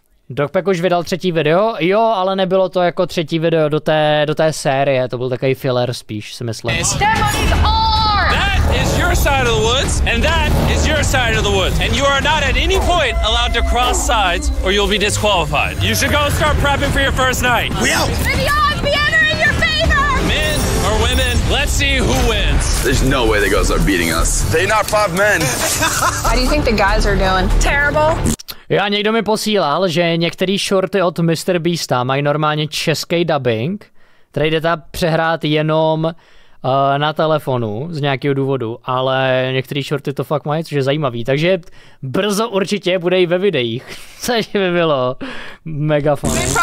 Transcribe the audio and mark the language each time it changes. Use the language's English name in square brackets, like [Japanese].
[Czech] Dogpack už vydal třetí video, jo, ale nebylo to jako třetí video do té série, to byl takový filler spíš, si myslím. [English] That is your side of the woods, and that is your side of the woods, and you are not at any point allowed to cross sides, or you'll be disqualified. You should go start prepping for your first night. We out. Maybe odds be entering your favor. Men or women, let's see who wins. There's no way the girls are beating us. They not 5 men. How do you think the guys are doing? Terrible. [Czech] Já někdo mi posílal, že některé shorty od MrBeasta mají normálně český dubbing, který jdete přehrát jenom na telefonu z nějakého důvodu, ale některé shorty to fakt mají, což je zajímavý, takže brzo určitě bude i ve videích, což by bylo [English] mega funny.